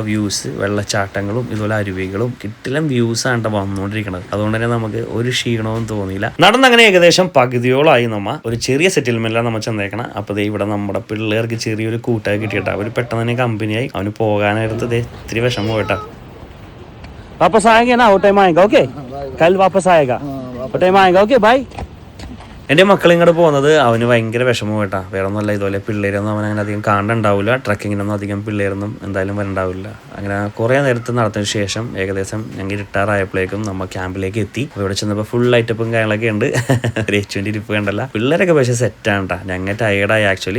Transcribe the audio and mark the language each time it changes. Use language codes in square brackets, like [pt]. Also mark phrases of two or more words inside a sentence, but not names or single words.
[ml] വ്യൂസ്, വെള്ളച്ചാട്ടങ്ങളും ഇതുപോലെ അരുവികളും കിട്ടിലും വ്യൂസ് ആണ് വന്നുകൊണ്ടിരിക്കുന്നത്. അതുകൊണ്ട് തന്നെ നമുക്ക് ഒരു ക്ഷീണവും തോന്നിയില്ല. നടന്നങ്ങനെ ഏകദേശം പകുതിയോളായി. നമ്മ ഒരു ചെറിയ സെറ്റിൽമെന്റിലാണ് നമ്മൾ ചെന്നേക്കണം. അപ്പോൾ ഇവിടെ നമ്മുടെ പിള്ളേർക്ക് ചെറിയൊരു കൂട്ടായി കിട്ടിയിട്ടാ. അവർ പെട്ടെന്ന് തന്നെ കമ്പനിയായി. അവന് പോകാനായിട്ട് ഇത്തിരി വിഷമം കേട്ടാ. [hi] वापस आएंगे ना, वो टाइम आएगा. ओके, कल वापस आएगा, वो टाइम आएगा. [en] okay bye. [ml] എൻ്റെ മക്കൾ ഇങ്ങോട്ട് പോകുന്നത് അവന് ഭയങ്കര വിഷമം കേട്ടാ. വേറെ ഒന്നുമല്ല, ഇതുപോലെ പിള്ളേരൊന്നും അവൻ അങ്ങനെ അധികം കാണുന്നുണ്ടാവില്ല. ട്രക്കിങ്ങിനൊന്നും അധികം പിള്ളേരൊന്നും എന്തായാലും വരണ്ടാവില്ല. അങ്ങനെ കുറേ നേരത്തെ നടത്തിയതിന് ശേഷം ഏകദേശം ഞങ്ങൾ റിട്ടയറായപ്പോഴേക്കും നമ്മൾ ക്യാമ്പിലേക്ക് എത്തി. അപ്പോൾ ഇവിടെ ചെന്നപ്പോൾ ഫുൾ ഐറ്റപ്പും കാര്യങ്ങളൊക്കെ ഉണ്ട്. ഒരു H20 ഇരിപ്പ് കണ്ടല്ല. പിള്ളേരൊക്കെ പക്ഷേ സെറ്റാണ് കേട്ടോ. ഞങ്ങൾ ടയേർഡായി ആക്ച്വലി.